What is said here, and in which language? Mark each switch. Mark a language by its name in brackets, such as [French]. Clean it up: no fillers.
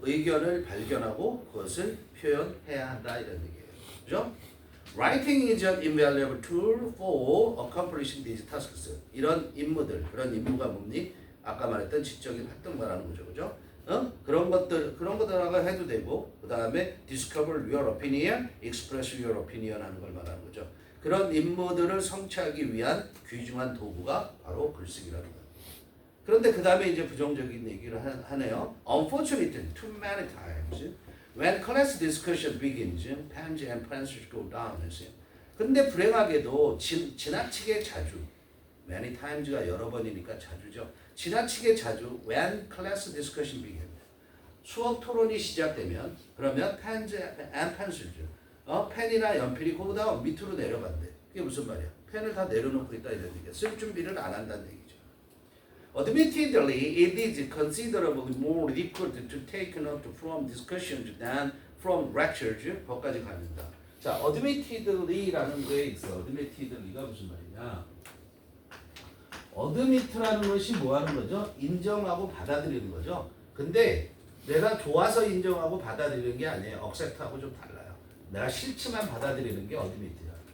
[Korean] 의견을 발견하고 그것을 표현해야 한다 이런 얘기예요. 그죠? [English] Writing is an invaluable tool for accomplishing these tasks. [Korean] 이런 그런 임무가 뭡니? 아까 말했던 지적인 활동 말하는 거죠. 그죠? 그런 것들하고 해도 되고, 그 다음에 [English] discover your opinion, express your opinion [Korean] 하는 걸 말하는 거죠. 그런 임무들을 성취하기 위한 귀중한 도구가 바로 글쓰기라는 거예요. 그런데 그 다음에 이제 부정적인 얘기를 하네요. [English] Unfortunately, too many times, when class discussion begins, pens and pencils go down. [Korean] 근데 불행하게도 지나치게 자주, many times가 여러 번이니까 자주죠. 지나치게 자주 [English] when class discussion begins, [Korean] 수업 토론이 시작되면 그러면 [English] pens and pencils, [Korean] 펜이나 연필이 그보다 밑으로 내려간대. 그게 무슨 말이야? 펜을 다 내려놓고 있다 이런 얘기야. 쓸 준비를 안 한다는 얘기죠. [English] Admittedly, it is considerably more difficult to take note from discussions than from lectures. [Korean] 거기까지 갑니다. 자, admittedly라는 게 있어. admittedly가 무슨 말이냐? admit라는 것이 뭐 하는 거죠? 인정하고 받아들이는 거죠. 근데 내가 좋아서 인정하고 받아들이는 게 아니에요. accept하고 좀 달라요. 내가 싫지만 받아들이는 게 admit야.